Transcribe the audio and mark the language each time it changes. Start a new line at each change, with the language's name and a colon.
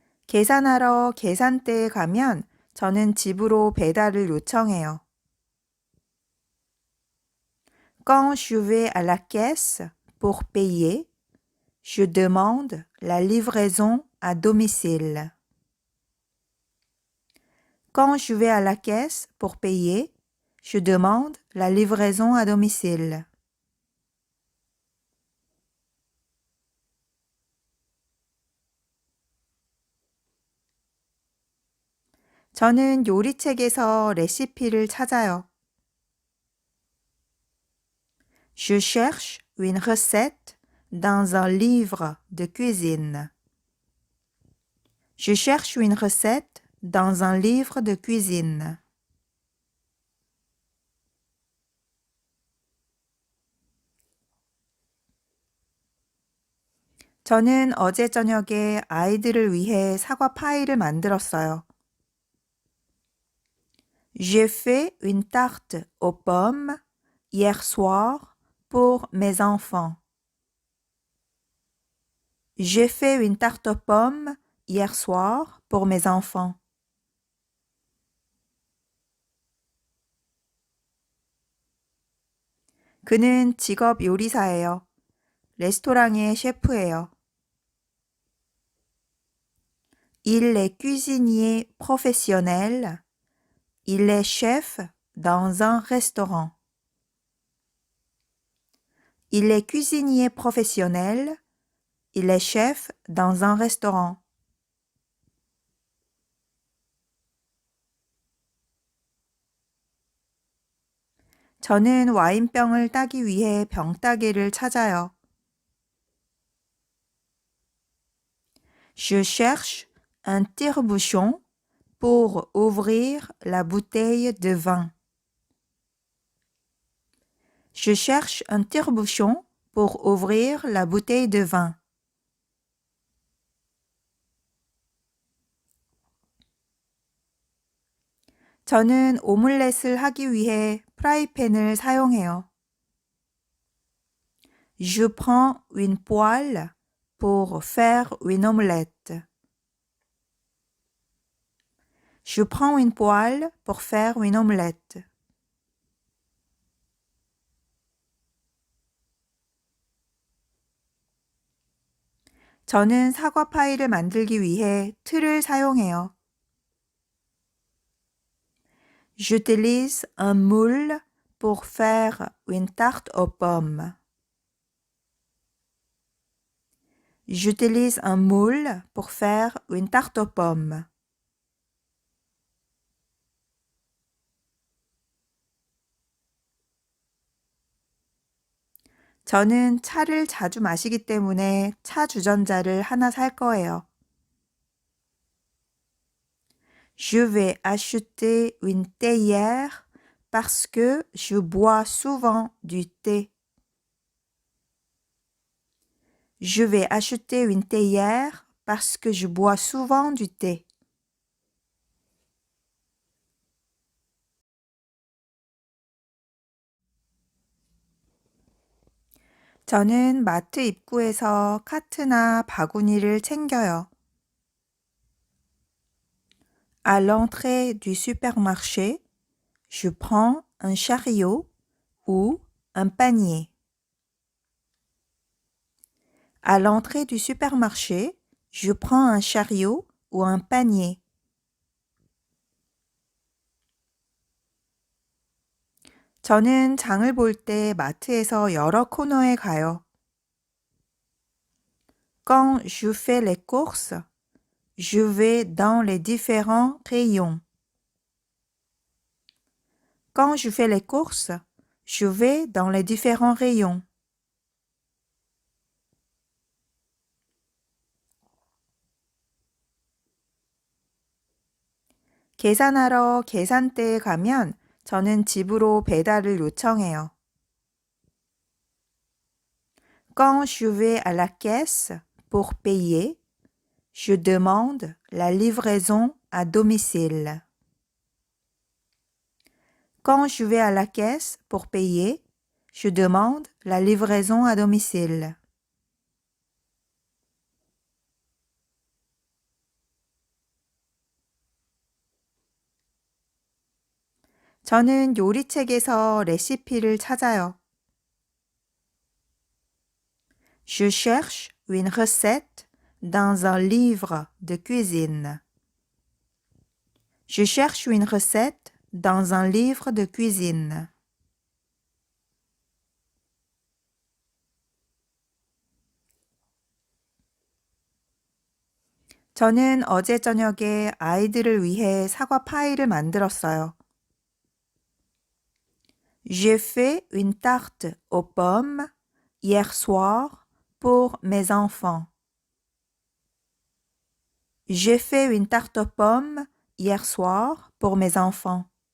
Korean: 계산하러 계산대에 가면 저는 집으로 배달을 요청해요.
French: Quand je vais à la caisse pour payer, je demande la livraison à domicile. Quand je vais à la caisse pour payer, je demande la livraison à domicile.
Korean: 저는 요리책에서 레시피를 찾아요.
French: Je cherche une recette dans un livre de cuisine. Je cherche une recette dans un livre de cuisine.
Korean: 저는 어제 저녁에 아이들을 위해 사과 파이를 만들었어요.
French: J'ai fait une tarte aux pommes hier soir pour mes enfants. J'ai fait une tarte aux pommes hier soir pour mes enfants.
Korean: 그는 직업 요리사예요. 레스토랑의 셰프예요.
French: Il est cuisinier professionnel. Il est chef dans un restaurant. Il est cuisinier professionnel. Il est chef dans un restaurant.
Korean: 저는 와인병을 따기 위해 병따개를 찾아요.
French: Je cherche un tire-bouchon pour ouvrir la bouteille de vin. Je cherche un tire-bouchon pour ouvrir la bouteille de vin.
Korean: 저는 오믈렛을 하기 위해 프라이팬을 사용해요.
French: Je prends une poêle pour faire une omelette. Je prends une poêle pour faire une omelette.
Korean: 저는 사과 파이를 만들기 위해 틀을 사용해요.
French: J'utilise un moule pour faire une tarte aux pommes. J'utilise un moule pour faire une tarte aux pommes.
Korean: 저는 차를 자주 마시기 때문에 차 주전자를 하나 살 거예요.
French: Je vais acheter une théière parce que je bois souvent du thé. Je vais acheter une théière parce que je bois souvent du thé.
Korean: 저는 마트 입구에서 카트나 바구니를 챙겨요.
French: À l'entrée du supermarché, je prends un chariot ou un panier. À l'entrée du supermarché, je prends un chariot ou un panier.
Korean: 저는 장을 볼 때 마트에서 여러 코너에 가요.
French: Quand je fais les courses, je vais dans les différents rayons. Quand je fais les courses, je vais dans les différents rayons.
Korean: 계산하러 계산대에 가면 저는 집으로 배달을 요청해요.
French: Quand je vais à la caisse pour payer, je demande la livraison à domicile. Quand je vais à la caisse pour payer, je demande la livraison à domicile.
Korean: 저는 요리책에서 레시피를 찾아요.
French: Je cherche une recette dans un livre de cuisine. Je cherche une recette dans un livre de cuisine.
Korean: 저는 어제 저녁에 아이들을 위해 사과 파이를 만들었어요.
French: J'ai fait une tarte aux pommes hier soir pour mes enfants. J'ai fait une tarte aux pommes hier soir pour mes enfants.